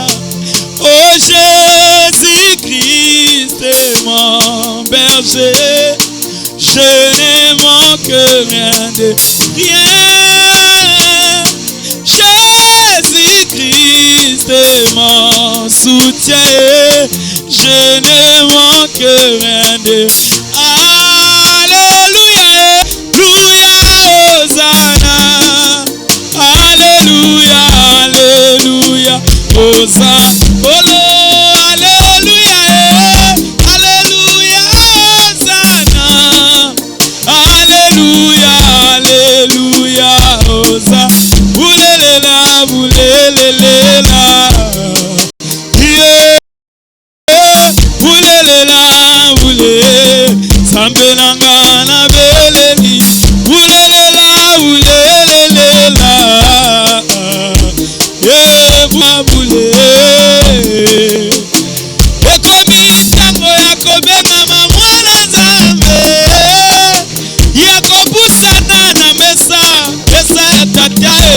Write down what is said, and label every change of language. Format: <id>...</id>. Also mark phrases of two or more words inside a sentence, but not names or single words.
<fr>Oh Jésus-Christ est mon berger, je ne manque rien de rien. Jésus-Christ est mon soutien, je ne manque rien de alléluia, alléluia, Hosanna. Alléluia, alléluia, Hosanna. Alléluia, alléluia, Hosanna. Alléluia, alléluia, Hosanna. Boulelela, boulelela. Boulelela, boule.</fr> <ln>Sambelanga na beleli. Boulelela, boulelela. Boule. Ekomi ntango ya kobengama mwana Nzambe, ya kopusana na mesa ya tata.</ln>